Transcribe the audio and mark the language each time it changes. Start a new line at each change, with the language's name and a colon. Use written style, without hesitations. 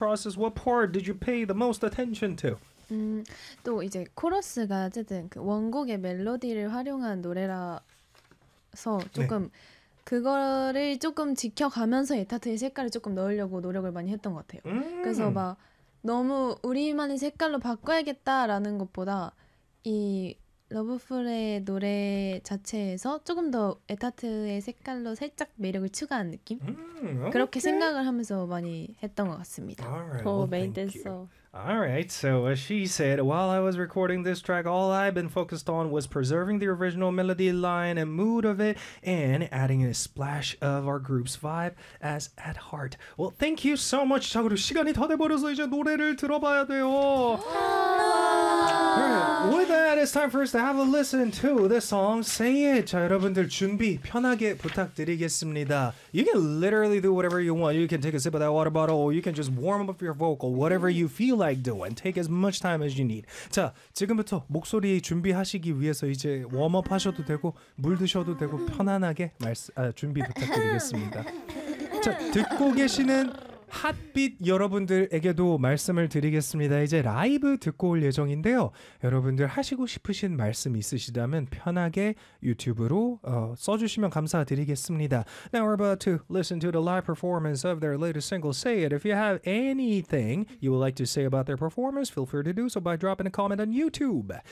English: process, what part did you pay the most attention to?
Korean: 또 이제 코러스가 어쨌든 그 원곡의 멜로디를 활용한 노래라서 조금 그거를 조금 지켜가면서 에타트의 색깔을 조금 넣으려고 노력을 많이 했던 것 같아요. 그래서 막 너무 우리만의 색깔로 바꿔야겠다라는 것보다 이 러브풀의 노래 자체에서 조금 더 에타트의 색깔로 살짝 매력을 추가한 느낌? 그렇게 생각을 하면서 많이 했던 것 같습니다. Poor 오케이.
English: main dancer. All right, so as she said, while I was recording this track, all I've been focused on was preserving the original melody line and mood of it and adding a splash of our group's vibe as at heart. Well, thank you so much.
Korean: 자, 그리고 시간이 다 돼버려서 이제 노래를 들어봐야 돼요.
English: All right, with that, it's time for us to have a listen to the song Say It.
Korean: 자, 여러분들 준비 편하게 부탁드리겠습니다.
English: You can literally do whatever you want. You can take a sip of that water bottle, or you can just warm up your vocal, whatever you feel like doing. Take as much time as you need.
Korean: 자, 지금부터 목소리 준비하시기 위해서 이제 웜업 하셔도 되고, 물 드셔도 되고, 편안하게 준비 부탁드리겠습니다. 자, 듣고 계시는 핫빛 여러분들에게도 말씀을 드리겠습니다. 이제 라이브 듣고 올 예정인데요. 여러분들 하시고 싶으신 말씀 있으시다면 편하게 유튜브로 써주시면 감사드리겠습니다.
English: Now we're about to listen to the live performance of their latest single, Say It. If you have anything you would like to say about their performance, feel free to do so by dropping a comment on YouTube.